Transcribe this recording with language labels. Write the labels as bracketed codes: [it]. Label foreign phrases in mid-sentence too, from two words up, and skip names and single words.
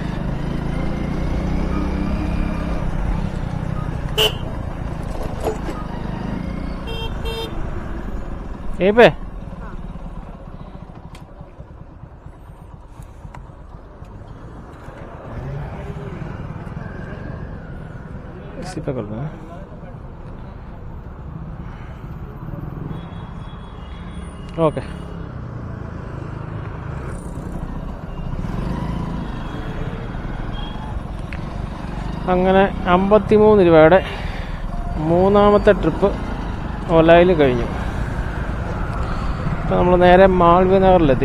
[hi] ഏപ്പേ इसी पे कर दूँगा. [en] ओके. [ml] അങ്ങനെ 53 രൂപയുടെ മൂന്നാമത്തെ ട്രിപ്പ് ഒലായിൽ കഴിഞ്ഞു. ഇപ്പോൾ നമ്മൾ നേരെ മാൾവ്യ നഗറിലെത്തി.